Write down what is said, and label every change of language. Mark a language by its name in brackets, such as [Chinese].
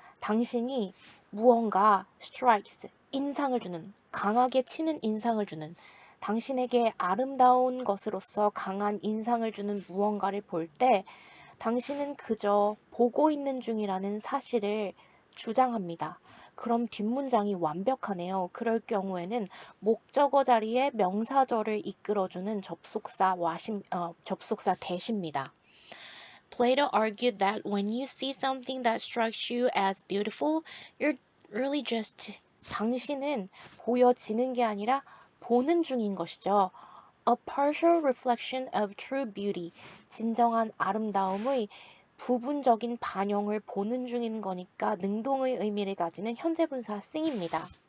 [Korean] 당신이 무언가 strikes, 인상을 주는, 강하게 치는 인상을 주는, 당신에게 아름다운 것으로서 강한 인상을 주는 무언가를 볼 때 당신은 그저 보고 있는 중이라는 사실을 주장합니다. 그럼 뒷문장이 완벽하네요. 그럴 경우에는 목적어 자리에 명사절을 이끌어주는 접속사 대시입니다. [English] Plato argued that when you see something that strikes you as beautiful, you're really just [Korean] 당신은 보여지는 게 아니라 보는 중인 것이죠. [English] A partial reflection of true beauty, [Korean] 진정한 아름다움의 부분적인 반영을 보는 중인 거니까 능동의 의미를 가지는 현재분사 thing입니다.